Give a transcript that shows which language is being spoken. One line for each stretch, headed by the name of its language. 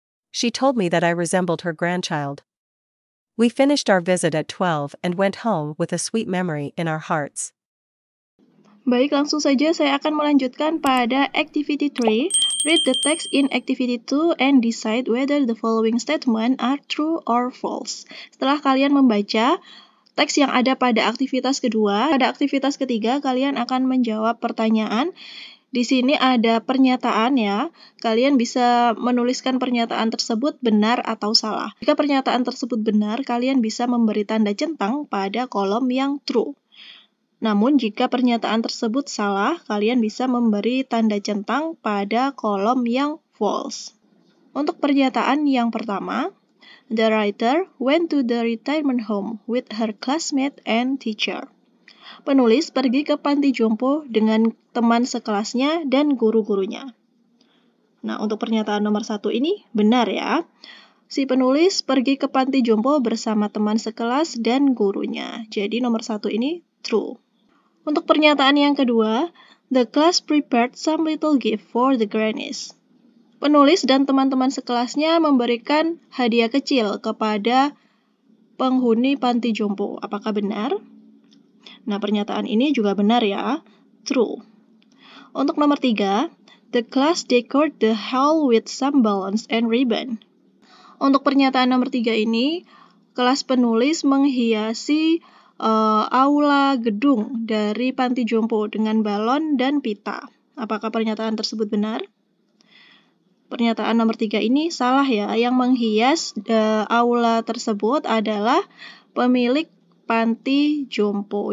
English: She told me that I resembled her grandchild. We finished our visit at 12 and went home with a sweet memory in our hearts.
Indonesian: Baik, langsung saja saya akan melanjutkan pada activity 3.
English: Read the text in activity 2 and decide whether the following statement are true or false.
Indonesian: Setelah kalian membaca teks yang ada pada aktivitas kedua, pada aktivitas ketiga kalian akan menjawab pertanyaan. Di sini ada pernyataan ya. Kalian bisa menuliskan pernyataan tersebut benar atau salah. Jika pernyataan tersebut benar, kalian bisa memberi tanda centang pada kolom yang true. Namun, jika pernyataan tersebut salah, kalian bisa memberi tanda centang pada kolom yang false. Untuk pernyataan yang pertama,
English: the writer went to the retirement home with her classmate and teacher.
Indonesian: Penulis pergi ke panti jompo dengan teman sekelasnya dan guru-gurunya. Nah, untuk pernyataan nomor 1 ini benar ya. Si penulis pergi ke panti jompo bersama teman sekelas dan gurunya. Jadi nomor 1 ini true. Untuk pernyataan yang kedua,
English: the class prepared some little gift for the grannies.
Indonesian: Penulis dan teman-teman sekelasnya memberikan hadiah kecil kepada penghuni panti jompo. Apakah benar? Nah, pernyataan ini juga benar ya, true. Untuk nomor 3,
English: The class decorated the hall with some balloons and ribbon.
Indonesian: Untuk pernyataan nomor 3 ini, kelas penulis menghiasi aula gedung dari panti jompo dengan balon dan pita. Apakah pernyataan tersebut benar? Pernyataan nomor 3 ini salah ya. Yang menghias aula tersebut adalah pemilik panti jompo.